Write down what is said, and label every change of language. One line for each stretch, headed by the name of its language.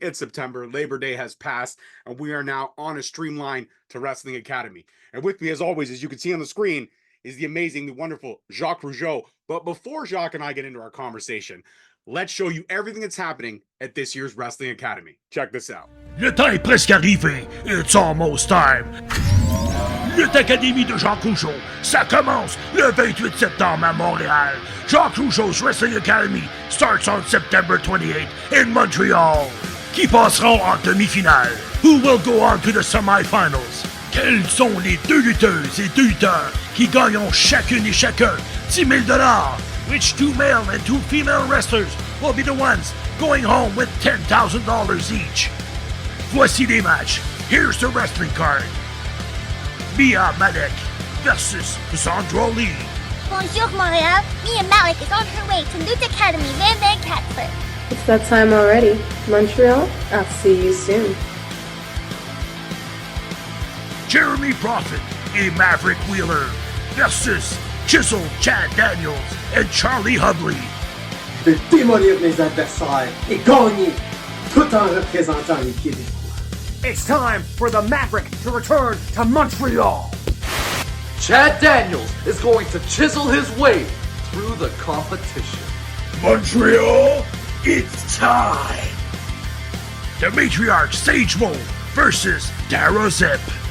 English: It's September, Labor Day has passed, and we are now on a streamline to Wrestling Academy. And with me, as always, as you can see on the screen, is the amazing, the wonderful Jacques Rougeau. But before Jacques and I get into our conversation, let's show you everything that's happening at this year's Wrestling Academy. Check this out.
French: Le temps est presque arrivé.
English: It's almost time.
French: Lutte Académie de Jacques Rougeau, ça commence le 28 septembre à Montréal.
English: Jacques Rougeau's Wrestling Academy starts on September 28th in Montreal.
French: Qui passeront en demi-finale?
English: Who will go on to the semi-finals?
French: Quelles sont les deux lutteuses et deux lutteurs qui gagneront chacune et chacun 10 000 $?
English: Which two male and two female wrestlers will be the ones going home with $10,000 each?
French: Voici les matchs.
English: Here's the wrestling card. Mia Malek versus Sandra Lee.
French: Bonjour, Montreal.
English: Mia Malik is on her way to Lutte Academy Van Van Catford. It's that time already. Montreal, I'll see you soon. Jeremy Prophet et Maverick Wheeler versus Chisel Chad Daniels and Charlie Hubley.
French: Je vais démolir mes adversaires et gagner tout en représentant les Québécois.
English: It's time for the Maverick to return to Montreal. Chad Daniels is going to chisel his way through the competition. Montreal, it's time. The Matriarch Sage Mo versus Dara Zip.